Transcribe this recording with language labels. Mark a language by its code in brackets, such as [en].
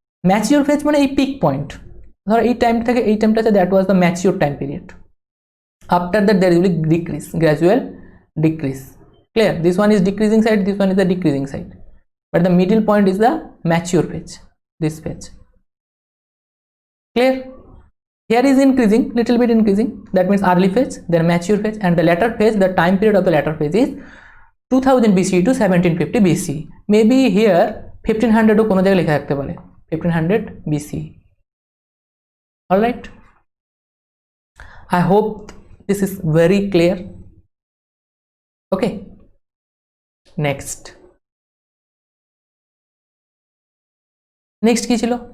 [bn] Mature phase মানে এই pick point, ধরো এই টাইম থেকে এই টাইমটা আছে, [en] That was the mature time period. After that there will be decrease, gradual decrease, clear. This one is decreasing side, this one is the decreasing side, but the middle point is the mature phase, this phase, clear. Here is increasing, little bit increasing, that means early phase, then mature phase, and the latter phase, the time period of the latter phase is 2000 BC to 1750 BC. Maybe here [bn] 1500 ও কোনো জায়গায় লেখা থাকতে পারে, 1500 BC. [en] All right, I hope this is very clear. [bn] Okay, next কি ছিল?